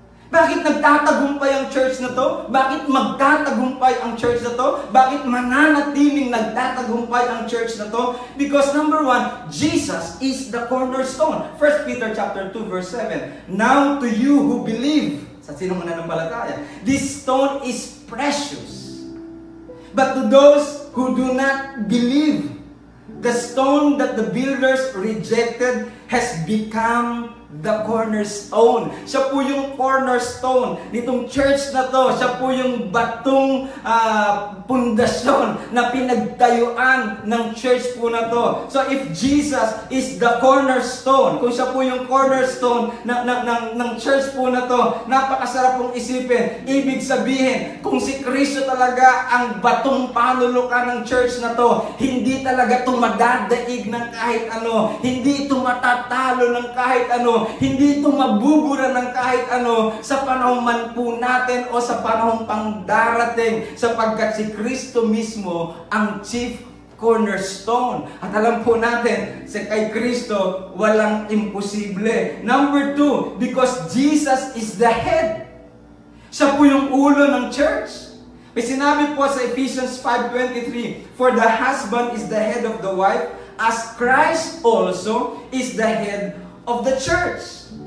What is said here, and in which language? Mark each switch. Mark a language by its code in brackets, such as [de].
[tl] Bakit nagtatagumpay ang church na to? Bakit magtatagumpay ang church na to? Bakit mananatiling nagtatagumpay ang church na to? [en] Because number one, Jesus is the cornerstone. 1 Peter chapter 2 verse 7. Now to you who believe, [tl] sa sinong mananampalataya, [en] this stone is precious. But to those who do not believe, the stone that the builders rejected has become the cornerstone. [tl] Siya po yung cornerstone nitong church na to. Siya po yung batong pundasyon na pinagtayuan ng church po na to. [en] So if Jesus is the cornerstone, [tl] kung siya po yung cornerstone ng church po na to, napakasarap pong isipin. Ibig sabihin, kung si Kristo talaga ang batong panulukan ng church na to, hindi talaga tumadadaig ng kahit ano, hindi tumatatalo ng kahit ano, hindi ito mabubura ng kahit ano sa panahon man po natin o sa panahon pang darating, sapagkat si Kristo mismo ang chief cornerstone. At alam po natin, sa kay Kristo, walang imposible. [en] Number two, because Jesus is the head. [tl] Siya po yung ulo ng church. May sinabi po sa Ephesians 5:23, [en] for the husband is the head of the wife, as Christ also is the head of the church.